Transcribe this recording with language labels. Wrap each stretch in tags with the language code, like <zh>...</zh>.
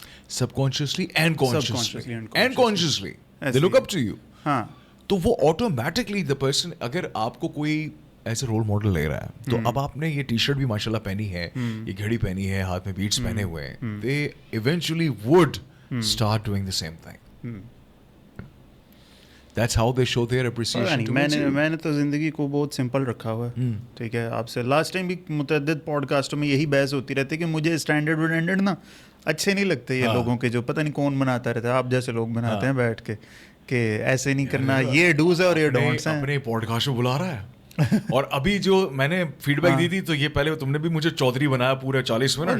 <en>سب consciously and consciously they look up to you.</en> <ur>ہاں تو وہ آٹومیٹکلی دا پرسن, اگر آپ کو کوئی ایسے رول ماڈل لے رہا ہے تو اب آپ نے یہ ٹی شرٹ بھی ماشاء اللہ پہنی ہے, یہ گھڑی پہنی ہے, ہاتھ میں بیٹس پہنے ہوئے ہیں,</ur> <en>they eventually would start doing the same thing. That's how they show their appreciation towards you.</en> <ur>میں نے تو زندگی کو بہت سمپل رکھا ہوا ہے ٹھیک ہے. آپ سے لاسٹ ٹائم بھی متعدد پوڈ کاسٹوں میں یہی بحث ہوتی رہتی ہے کہ مجھے اسٹینڈرڈ وٹینڈرڈ نا اچھے نہیں لگتے یہ لوگوں کے, جو پتہ نہیں کون بناتا رہتا ہے, آپ جیسے لوگ بناتے ہیں بیٹھ کے کہ ایسے نہیں کرنا, یہ ڈوز ہے اور یہ ڈونٹس ہیں. اپنے پوڈ کاسٹ میں بلا رہا ہے. اور ابھی جو میں نے فیڈ بیک دی تھی تو یہ پہلے تم نے بھی مجھے چودھری بنایا پورے 40 منٹ.</ur>